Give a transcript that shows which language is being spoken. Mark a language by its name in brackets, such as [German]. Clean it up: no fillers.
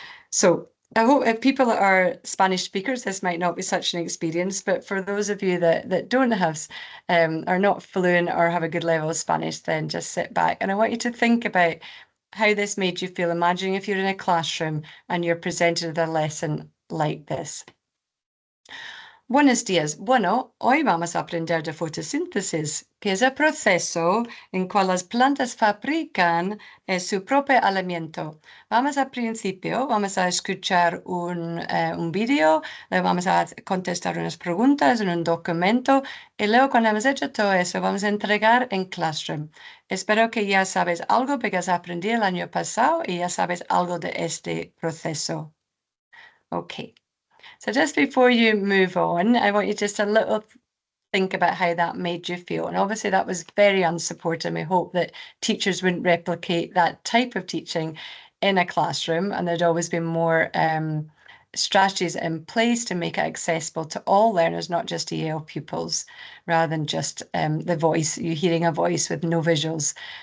[English] So I hope if people that are Spanish speakers, this might not be such an experience, but for those of you that don't have, are not fluent or have a good level of Spanish, then just sit back. And I want you to think about how this made you feel. Imagining if you're in a classroom and you're presented with a lesson like this. [Spanish] Buenos días. Bueno, hoy vamos a aprender de fotosíntesis, que es el proceso en cual las plantas fabrican su propio alimento. Vamos al principio, vamos a escuchar un vídeo, le vamos a contestar unas preguntas en un documento y luego cuando hemos hecho todo eso, vamos a entregar en Classroom. Espero que ya sabes algo porque has aprendido el año pasado y ya sabes algo de este proceso. [English] Okay. So just before you move on, I want you just a little think about how that made you feel. And obviously that was very unsupportive. We hope that teachers wouldn't replicate that type of teaching in a classroom, and there'd always be more strategies in place to make it accessible to all learners, not just EAL pupils, rather than just the voice, you hearing a voice with no visuals.